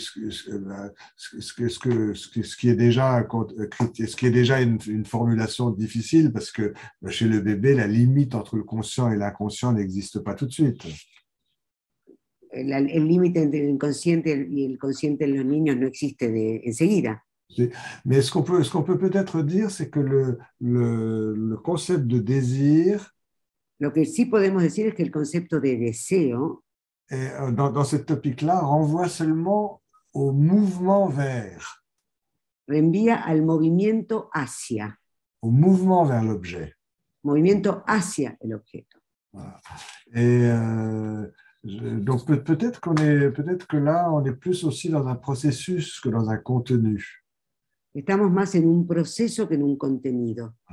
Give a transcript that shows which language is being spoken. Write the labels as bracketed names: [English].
[French] ce qui est déjà une formulation difficile parce que chez le bébé, la limite entre le conscient et l'inconscient n'existe pas tout de suite. [Spanish] El límite entre el inconsciente y el consciente en los niños no existe enseguida. [French] Mais ce qu'on peut peut-être dire, c'est que le concept de désir, [Spanish] Lo que sí podemos decir es que el concepto de deseo [French] dans cette topique-là, renvoie seulement au mouvement vers. [Spanish] reenvía al movimiento hacia. [French] Au mouvement vers l'objet. [Spanish] Movimiento hacia el objeto. [French] Voilà. Et donc peut-être que là, on est plus aussi dans un processus que dans un contenu. [Spanish] Estamos más en un proceso que en un contenido.